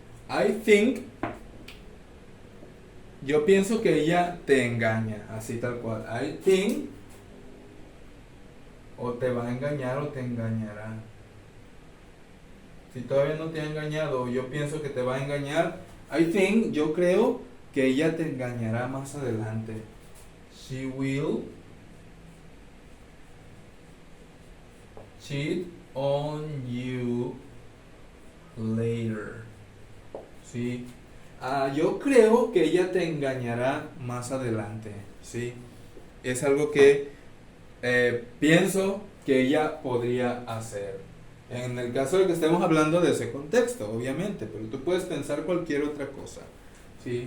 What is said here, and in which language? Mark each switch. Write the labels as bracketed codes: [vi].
[en] I think, [es] yo pienso que ella te engaña, así tal cual. [en] I think, [es] o te va a engañar o te engañará. Si todavía no te ha engañado, yo pienso que te va a engañar. [en] I think, [es] yo creo que ella te engañará más adelante. [en] She will cheat on you later. [es] ¿Sí? Yo creo que ella te engañará más adelante. ¿Sí? Es algo que pienso que ella podría hacer. En el caso de que estemos hablando de ese contexto, obviamente, pero tú puedes pensar cualquier otra cosa. ¿Sí?